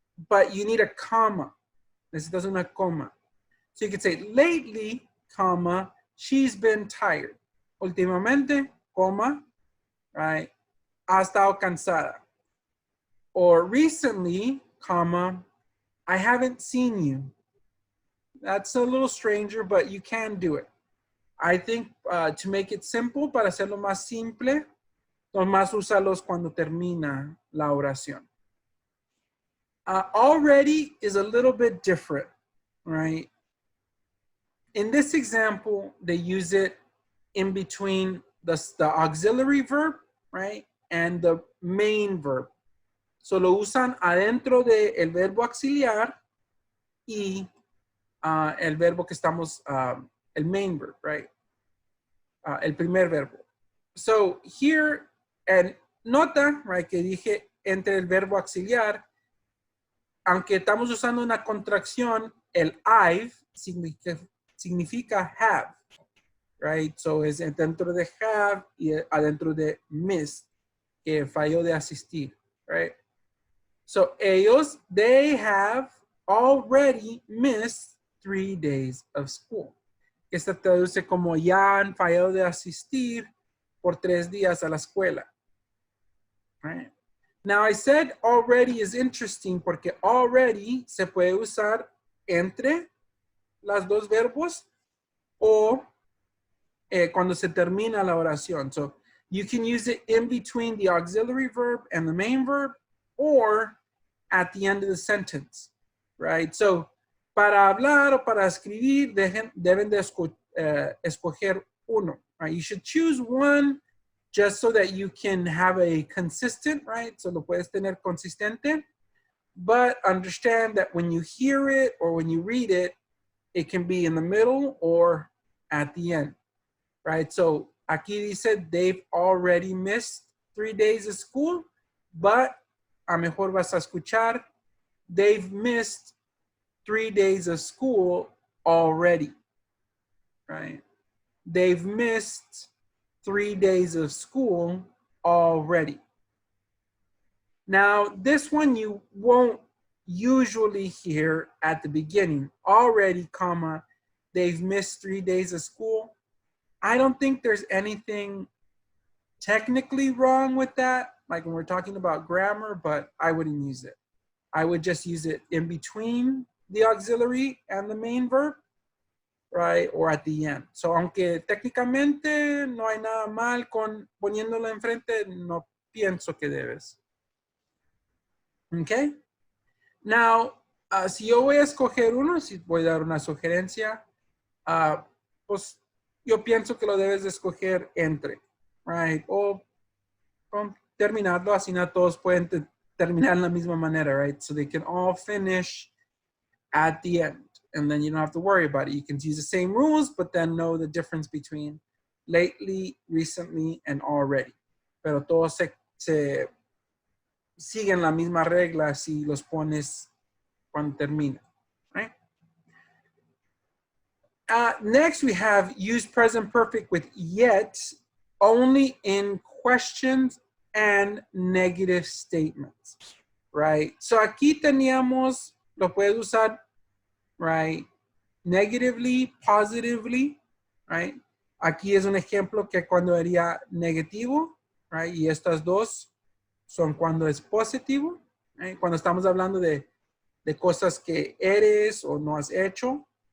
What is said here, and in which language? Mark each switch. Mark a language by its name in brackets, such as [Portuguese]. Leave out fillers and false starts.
[English] But you need a comma. [Spanish] Necesitas una coma. [English] So you could say lately, comma, she's been tired. [Spanish] Últimamente, coma, right? Ha estado cansada. [English] Or recently, comma, I haven't seen you. That's a little stranger, but you can do it. I think to make it simple, [Spanish] para hacerlo más simple, nomás úsalos cuando termina la oración. [English] Already is a little bit different, right? In this example, they use it in between the auxiliary verb, right? And the main verb. [Spanish] So lo usan adentro del verbo auxiliar y el verbo que estamos, el main verb, right? El primer verbo. [English] So here, [Spanish] and nota, right, que dije entre el verbo auxiliar, aunque estamos usando una contracción, el I've significa have, right? So es dentro de have y adentro de missed, que falló de asistir, right? So ellos, [English] they have already missed 3 days of school. [Spanish] Esta traduce como ya han fallado de asistir por 3 días a la escuela. Right? [English] Now I said already is interesting [Spanish] porque already se puede usar entre las dos verbos o cuando se termina la oración. [English] So you can use it in between the auxiliary verb and the main verb or at the end of the sentence, right? [Spanish] So para hablar o para escribir deben de escoger uno, right? [English] You should choose one just so that you can have a consistent, right? So [Spanish] lo puedes tener consistente, [English] but understand that when you hear it or when you read it, it can be in the middle or at the end, right? So [Spanish] aquí dice [English] they've already missed 3 days of school, but [Spanish] a mejor vas a escuchar [English] they've missed 3 days of school already, right? They've missed 3 days of school already. Now, this one you won't usually hear at the beginning. Already, comma, they've missed 3 days of school. I don't think there's anything technically wrong with that, like when we're talking about grammar, but I wouldn't use it. I would just use it in between the auxiliary and the main verb, right? Or at the end. [Spanish] So aunque técnicamente no hay nada mal con poniéndolo enfrente, no pienso que debes. Okay? Now, si yo voy a escoger uno, si voy a dar una sugerencia, pues yo pienso que lo debes de escoger entre, right? O terminarlo, así no todos pueden terminar en la misma manera, right? [English] So they can all finish at the end. And then you don't have to worry about it. You can use the same rules, but then know the difference between lately, recently, and already. [Spanish] Pero todos se siguen la misma regla si los pones cuando termina, right? [English] Next, we have use present perfect with yet only in questions and negative statements, right? [Spanish] So aquí teníamos, lo puedes usar, right? [English] Negatively, positively, right? [Spanish] Aquí es un ejemplo que cuando haría negativo, right? Y estas dos son cuando es positivo, right? Cuando estamos hablando de cosas que eres o no has hecho.